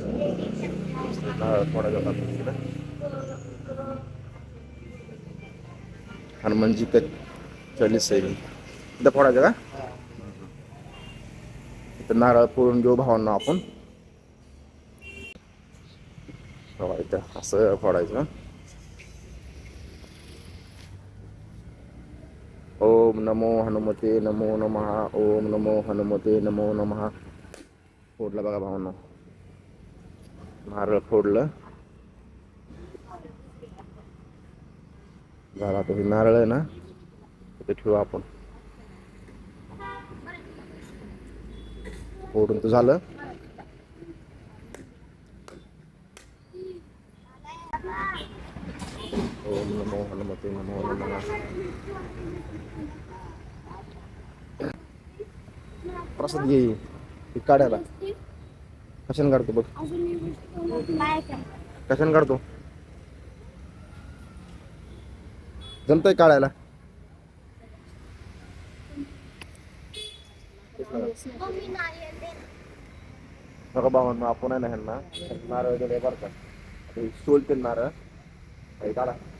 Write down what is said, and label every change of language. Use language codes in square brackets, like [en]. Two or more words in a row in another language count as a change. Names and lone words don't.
[mr] थोडा जातात [hi] हनुमानजी का चालीस [mr] आहे इथं फोडायचं का? इथं नारळ फोडून घेऊ भावांना आपण. इथं असं फोडायचं. [sa] ओम नमो हनुमते नमो नमः. ओम नमो हनुमते नमो नमः. [mr] फोडलं बघा भावांनो, नारळ फोडलं. झाला तर नारळ आहे ना ते ठेवू आपण. फोडून तर झालं. [sa] ओम नमो हनुमते नमो नमः. [mr] प्रसाद घे काढायला. कशाने काढतो बघ, कशाने काढतो? जमतंय काढायला? बघा भावांनो, आपण आहे ना ह्यांना नारळ दिले बरं का, सोलते नारळ काढा.